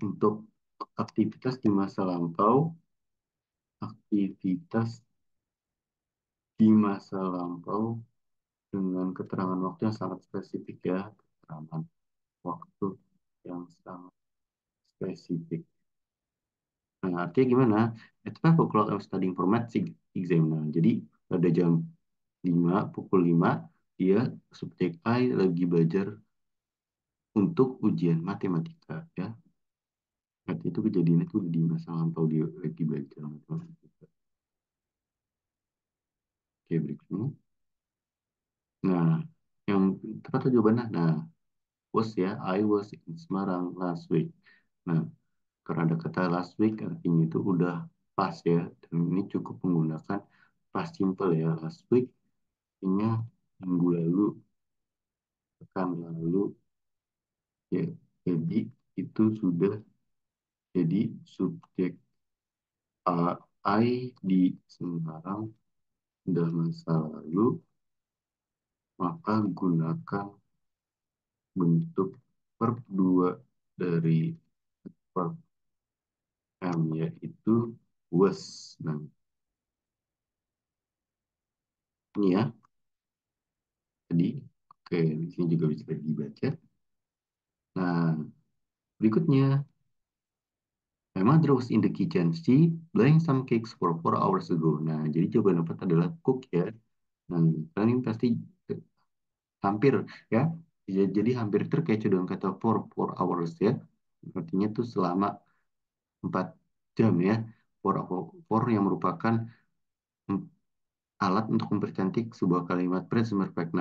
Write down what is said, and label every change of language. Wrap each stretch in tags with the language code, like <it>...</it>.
<id>Untuk aktivitas di masa lampau, aktivitas di masa lampau dengan keterangan waktu yang sangat spesifik ya, keterangan waktu yang sangat spesifik. Nah, artinya gimana?</id> <en>At 5 o'clock I was studying for maths exam.</en> <id>Nah, jadi pada jam 5, pukul 5, dia subjek I lagi belajar untuk ujian matematika ya. Berarti itu kejadian itu di masa lampau dia lagi belajar matematika. Oke, berikutnya. Nah, yang tepat jawabannya.</id> <en>Nah, was ya, I was in Semarang last week.</en> <id>Nah, karena ada kata</id> <en>last week</en> <id>artinya itu udah pas ya. Dan ini cukup menggunakan past simple ya.</id> <en>Last week</en> <id>artinya minggu lalu, pekan lalu ya. Jadi itu sudah jadi subjek I di Semarang sudah masa lalu, maka gunakan bentuk verb 2 dari verb am yaitu was. Nah, ini ya. Jadi, oke, di sini juga bisa dibaca. Nah, berikutnya.</id> <en>My mother was in the kitchen. She blowing some cakes for 4 hours ago.</en> <id>Nah, jadi jawaban dapat adalah cook ya. Nah, kalian ini pasti hampir ya. Jadi hampir terkecoh dengan kata</id> <en>for 4 hours</en> <id>ya. Artinya itu selama 4 jam ya. For yang merupakan alat untuk mempercantik sebuah kalimat present perfect.</id>